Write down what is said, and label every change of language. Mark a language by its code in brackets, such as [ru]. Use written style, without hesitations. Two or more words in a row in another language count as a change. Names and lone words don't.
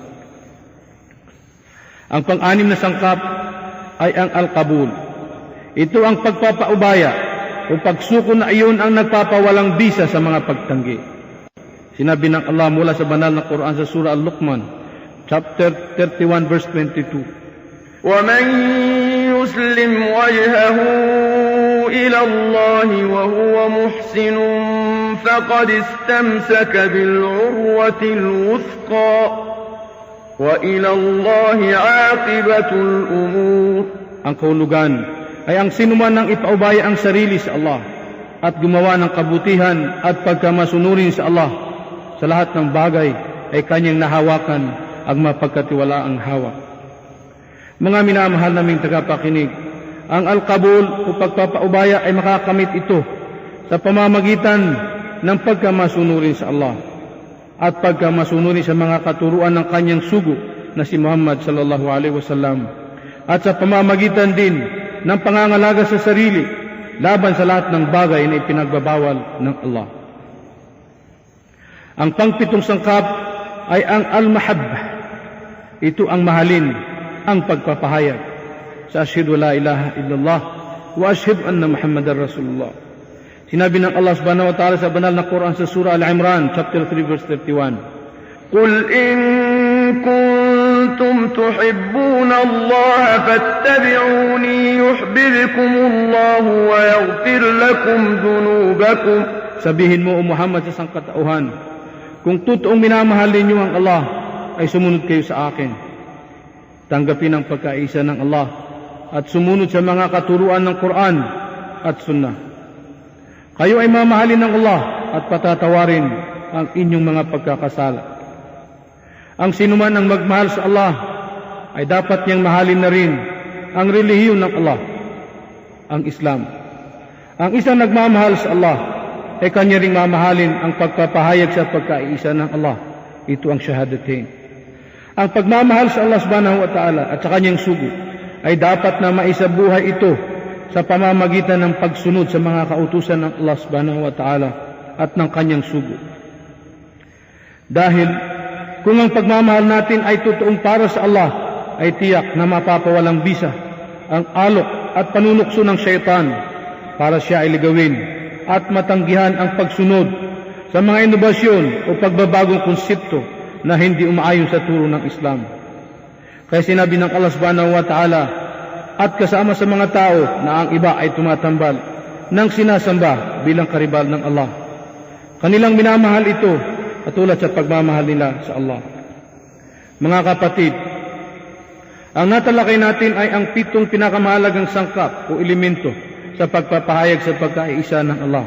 [tl] Ang pang-anim na sangkap ay ang al-qabul. Ito ang pagpapaubaya o pagsuko na iyon ang nagpapawalang bisa sa mga pagtanggi. Sinabi ng Allah mula sa banal na Quran sa surah Al-Luqman, [en] chapter 31, verse 22. [ar] وَمَنْ يُسْلِمْ وَجْهَهُ إِلَى اللَّهِ وَهُوَ مُحْسِنٌ فَقَدِ اسْتَمْسَكَ بِالْعُرْوَةِ الْوُثْقَى وَإِلَى اللَّهِ عَاقِبَةُ الْأُمُورِ. [tl] Ang kahulugan ay ang sinuman ng ipaubaya ang sarili sa Allah at gumawa ng kabutihan at pagkamasunurin sa Allah sa lahat ng bagay ay kanyang nahawakan ang mapagkatiwalaang hawak. Mga minamahal naming tagapakinig, ang al-qabul o pagpapaubaya ay makakamit ito sa pamamagitan ng pagkamasunurin sa Allah at pagkamasunurin sa mga katuruan ng kanyang sugo na si Muhammad [ar] صلى الله عليه وسلم, [tl] at sa pamamagitan din ng pangangalaga sa sarili laban sa lahat ng bagay na ipinagbabawal ng Allah. Ang pangpitong sangkap ay ang al-mahabbah. Ito ang mahalin, ang pagpapahayag sa [ar] أشهد لا إله إلا الله وأشهد أن محمدا رسول الله. [tl] Sinabi ng Allah [ar] سبحانه وتعالى [tl] sa banal na Quran sa surah Al-Imran, [en] chapter 3, verse 31. [ar] قُلْ إِن كُنتُمْ تُحِبُّونَ اللَّهَ فَاتَّبِعُونِي يُحْبِبْكُمُ اللَّهُ وَيَغْفِرْ لَكُمْ ذُنُوبَكُمْ. [tl] Sabihin mo, O Muhammad, sa sangkatauhan, kung totoong minamahal ninyo ang Allah, ay sumunod kayo sa akin. Tanggapin ang pagkaisa ng Allah at sumunod sa mga katuruan ng Quran at Sunnah. Kayo ay mamahalin ng Allah at patatawarin ang inyong mga pagkakasala. Ang sinuman ang magmahal sa Allah ay dapat niyang mahalin na rin ang relihiyon ng Allah, ang Islam. Ang isang nagmamahal sa Allah ay kanya ring mamahalin ang pagpapahayag sa pagkaisa ng Allah. Ito ang shahadatain. Ang pagmamahal sa Allah [ar] سبحانه وتعالى [tl] at sa kanyang sugo ay dapat na maisabuhay ito sa pamamagitan ng pagsunod sa mga kautusan ng Allah [ar] سبحانه وتعالى [tl] at ng kanyang sugo. Dahil kung ang pagmamahal natin ay totoong para sa Allah, ay tiyak na mapapawalang bisa ang alok at panunukso ng syaitan para siya ay ligawin at matanggihan ang pagsunod sa mga inobasyon o pagbabagong konsepto na hindi umaayon sa turo ng Islam. Kaya sinabi ng Allah [ar] سبحانه وتعالى, [tl] at kasama sa mga tao na ang iba ay tumatambal ng sinasamba bilang karibal ng Allah. Kanilang minamahal ito katulad sa pagmamahal nila sa Allah. Mga kapatid, ang natalakay natin ay ang 7 pinakamahalagang sangkap o elemento sa pagpapahayag sa pagkaisa ng Allah.